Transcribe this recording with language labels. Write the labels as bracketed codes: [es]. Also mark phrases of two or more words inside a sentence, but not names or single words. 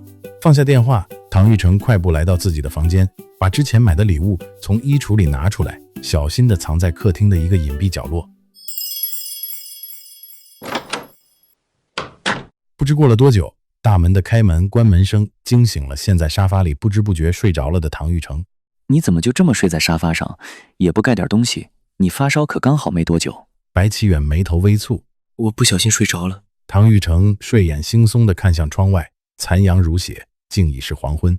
[zh] 放下電話，唐玉成快步來到自己的房間，把之前買的禮物從衣櫥裡拿出來，小心地藏在客廳的一個隱蔽角落。不知過了多久，大門的開門關門聲驚醒了陷在沙發裡不知不覺睡着了的唐玉成。你怎麼就這麼睡在沙發上，也不蓋點東西？你發燒可剛好沒多久。白啟遠眉頭微蹙，我不小心睡着了。唐玉成睡眼惺忪地看向窗外，残陽如血，竟已是黄昏。